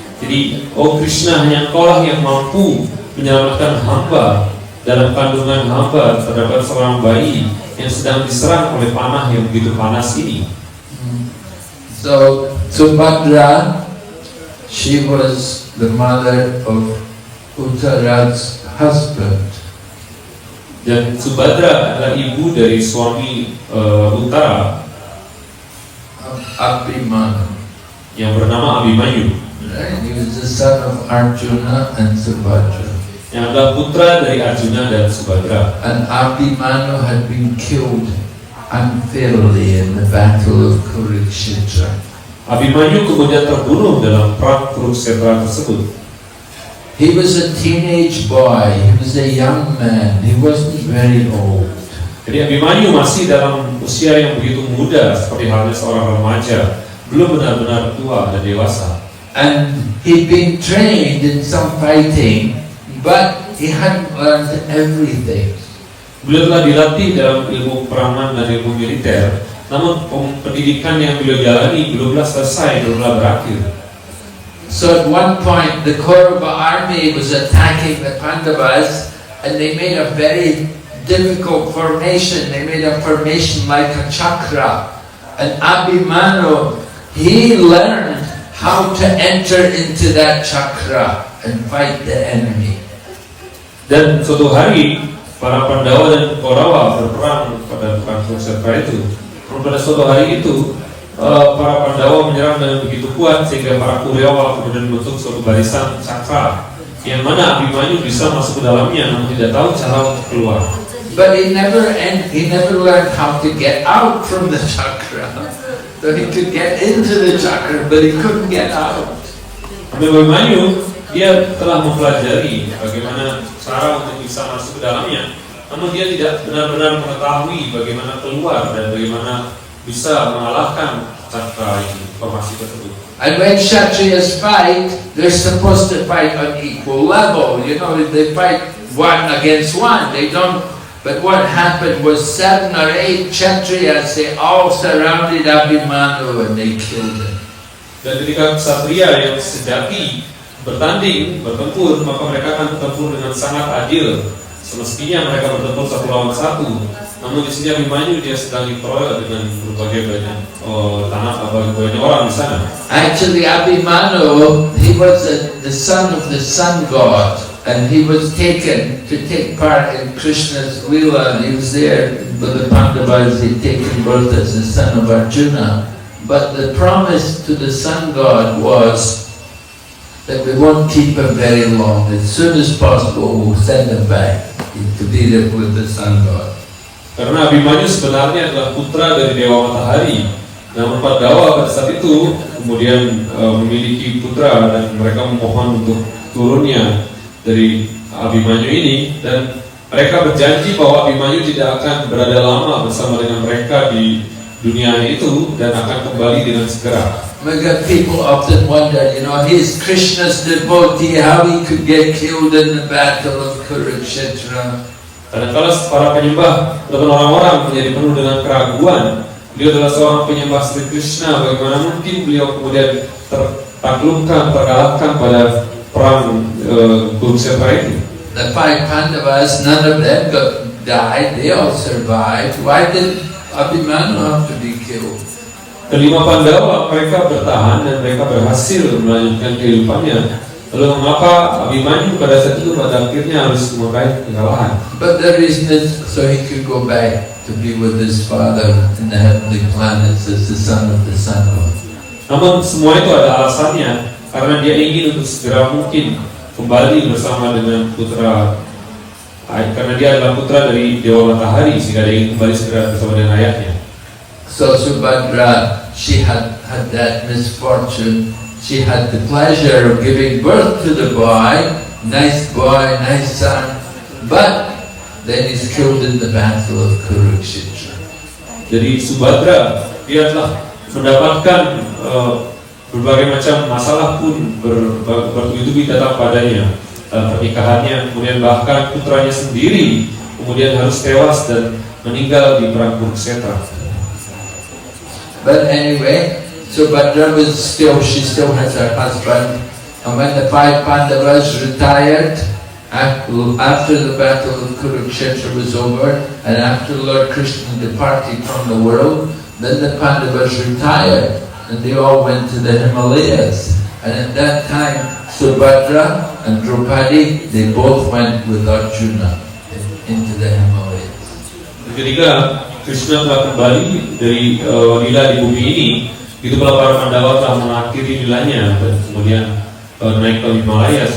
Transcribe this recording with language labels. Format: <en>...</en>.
<id>Jadi, oh Krishna, hanya Engkaulah yang mampu menyelamatkan hamba dalam kandungan hamba terdapat seorang bayi yang sedang diserang oleh panah yang begitu panas ini.</id> <en>So Subhadra, she was the mother of Uttara's husband.</en> <id>Dan Subhadra adalah ibu dari suami Uttara</id> <en>Abhimanyu.</en> <id>yang bernama Abhimanyu.</id> <en>Right? He was the son of Arjuna and Subhadra.</en> <id>Yang adalah putra dari Arjuna dan Subhadra.</id> <en>And Abhimanyu had been killed unfairly in the battle of Kurukshetra.</en> <id>Abhimanyu kemudian terbunuh dalam perang Kurukshetra tersebut.</id> <en>He was a teenage boy, he was a young man, he wasn't very old.</en> <id>Jadi Abhimanyu masih dalam usia yang begitu muda seperti halnya seorang remaja, belum benar-benar tua dan dewasa.</id> <en>And he'd been trained in some fighting, but he hadn't learned everything.</en> <id>Beliau telah dilatih dalam ilmu peperangan dan ilmu militer, namun pendidikan yang beliau jalani belumlah selesai, belumlah berakhir.</id> <en>So at one point the Kaurava army was attacking the Pandavas, and they made a very difficult formation. They made a formation like a chakra. And Abhimanyu, he learned how to enter into that chakra and fight the enemy.</en> <id>Dan suatu hari para Pandawa dan Kaurava berperang pada perang Kurukshetra itu. Pada suatu hari itu para Pandawa menyerang dengan begitu kuat sehingga para Kaurava kemudian membentuk suatu barisan cakra yang mana Abhimanyu bisa masuk ke dalamnya namun tidak tahu cara untuk keluar.</id> <en>But he never learned how to get out from the chakra. So he could get into the chakra, but he couldn't get out.</en> <id>Abhimanyu dia telah mempelajari bagaimana cara untuk bisa masuk ke dalamnya, namun dia tidak benar-benar mengetahui bagaimana keluar dan bagaimana bisa mengalahkan cakra ini, formasi tersebut.</id> <en>And when Kshatriyas fight, they're supposed to fight on equal level. You know, they fight one against one. They don't. But what happened was 7 or 8 Kshatriyas, they all surrounded Abhimanyu and they killed him.</en> <id>Dan ketika ksatria yang sejati bertanding, bertempur, maka mereka akan bertempur dengan sangat adil. Semestinya mereka bertempur 1 lawan 1. Namun di sini Abhimanyu dia sedang dikeroyok dengan berbagai banyak banyak orang di sana.</id> <en>Actually, Abhimanyu, he was the son of the sun god, and he was taken to take part in Krishna's Leela. He was there with the Pandavas. He'd taken birth as the son of Arjuna. But the promise to the sun god was that we won't keep him very long. As soon as possible, we'll send him back to be there with the sun god.</en> <id>Karena Abhimanyu sebenarnya adalah putra dari Dewa Matahari. Namun Pandawa pada saat itu kemudian memiliki putra dan mereka memohon untuk turunnya dari Abhimanyu ini, dan mereka berjanji bahwa Abhimanyu tidak akan berada lama bersama dengan mereka di dunia itu dan akan kembali dengan segera.</id> <en>People often wonder, you know, he's Krishna's devotee, how he could get killed in the battle of Kurukshetra.</en> <id>Kadang-kala para penyembah ataupun orang-orang menjadi penuh dengan keraguan. Beliau adalah seorang penyembah Sri Krishna, bagaimana mungkin beliau kemudian tertaklukkan, terkalahkan pada perang Kurukshetra itu.</id> <en>The 5 Pandavas, none of them died, they all survived. Why did Abhimanyu have to be killed?</en> <id>Kelima Pandawa, mereka bertahan dan mereka berhasil melanjutkan kehidupannya. Lalu mengapa Abhimanyu pada saat itu pada akhirnya harus memakai kekalahan?</id> <en>But the reason is so he could go back to be with his father in the heavenly planets as the son of the sun god.</en> <id>Namun semua itu ada alasannya, karena dia ingin untuk segera mungkin kembali bersama dengan putra, karena dia adalah putra dari Dewa Matahari, sehingga dia ingin kembali segera bersama dengan ayahnya.</id> <en>So Subhadra, she had that misfortune. She had the pleasure of giving birth to the boy, nice son, but then he's killed in the battle of Kurukshetra.</en> <id>Jadi Subhadra, dia telah mendapatkan berbagai macam masalah pun bertubi-tubi datang padanya dalam pernikahannya, kemudian bahkan putranya sendiri kemudian harus tewas dan meninggal di perang Kurukshetra.</id> <en>But anyway, Subhadra she still has her husband, and when the 5 Pandavas retired, after the battle of Kurukshetra was over, and after Lord Krishna departed from the world, then the Pandavas retired, and they all went to the Himalayas. And at that time, Subhadra and Draupadi, they both went with Arjuna into the Himalayas.</en> <id>Ketika Krishna telah kembali dari lila di bumi ini, itu para Pandawa telah mengakhiri lilanya dan kemudian naik ke Himalaya.</id>